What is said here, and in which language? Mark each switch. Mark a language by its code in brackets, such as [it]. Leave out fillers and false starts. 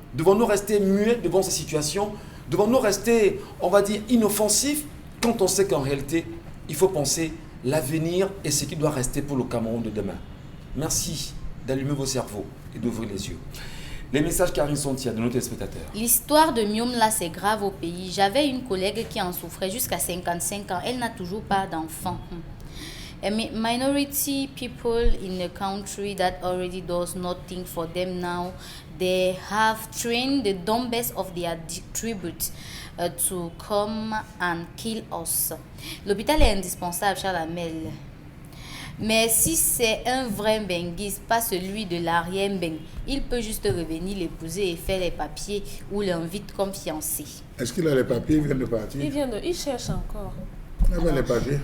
[fr] Devons-nous rester muets devant ces situations? Devons-nous rester, on va dire, inoffensifs quand on sait qu'en réalité, il faut penser l'avenir et ce qui doit rester pour le Cameroun de demain? Merci d'allumer vos cerveaux et d'ouvrir les yeux. Les messages Karine Sontia de nos téléspectateurs. L'histoire de Mium là, c'est grave au pays. J'avais une collègue qui en souffrait jusqu'à 55 ans. Elle n'a toujours pas d'enfant. [en] A minority people in a country that already does nothing for them now, they have trained the dumbest of their tributes to come and kill us. [fr] L'hôpital est indispensable, Charles Amel. Mais si c'est un vrai benguiste, pas celui de l'arrière-beng, il peut juste revenir l'épouser et faire les papiers ou l'invite comme fiancé. Est-ce qu'il a les papiers? Il vient de partir. Il cherche encore. Il avait les papiers.